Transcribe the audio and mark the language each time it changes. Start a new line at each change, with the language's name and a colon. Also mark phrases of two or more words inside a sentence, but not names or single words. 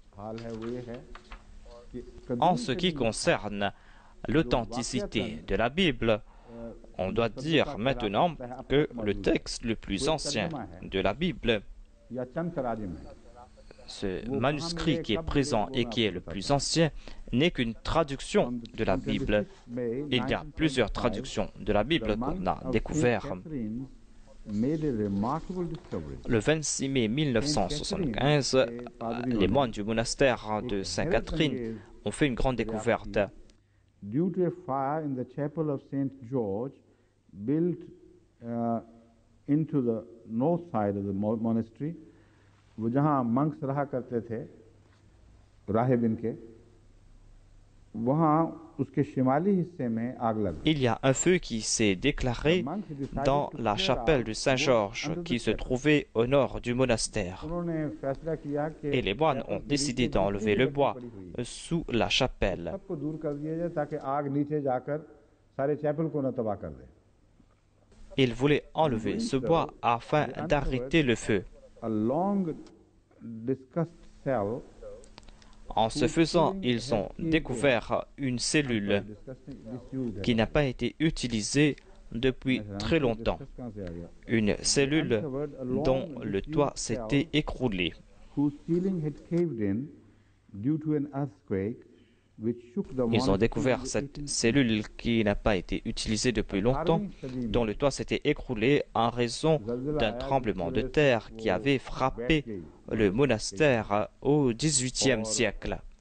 French: En ce qui concerne l'authenticité de la Bible, on doit dire maintenant que le texte le plus ancien de la Bible, ce manuscrit qui est présent et qui est le plus ancien, n'est qu'une traduction de la Bible. Il y a plusieurs traductions de la Bible qu'on a découvertes. Le 26 mai 1975, les moines du monastère de Sainte-Catherine ont fait une grande découverte.
English: Due to a fire in the chapel of St. George, built into the north side of the monastery,
Urdu: وہ جہاں monks رہا کرتے تھے راہب ان کے، وہاں اس کے شمالی حصے میں آگ لگ گئی.
French: Il y a un feu qui s'est déclaré dans la chapelle de Saint-Georges qui se trouvait au nord du monastère.
Urdu: انہوں نے فیصلہ کیا کہ
French: Et les moines ont décidé d'enlever le bois sous la chapelle.
Urdu: سب کو دور کر دیا جائے تاکہ آگ نیچے جا کر سارے چیپل کو نہ تباہ کر دے.
French: Ils voulaient enlever ce bois afin d'arrêter le feu.
English: A long discussed cell.
French: En ce faisant, ils ont découvert une cellule qui n'a pas été utilisée depuis très longtemps. Une cellule dont le toit s'était écroulé. Ils ont découvert cette cellule qui n'a pas été utilisée depuis longtemps, dont le toit s'était écroulé en raison d'un tremblement de terre qui avait frappé le monastère au XVIIIe siècle.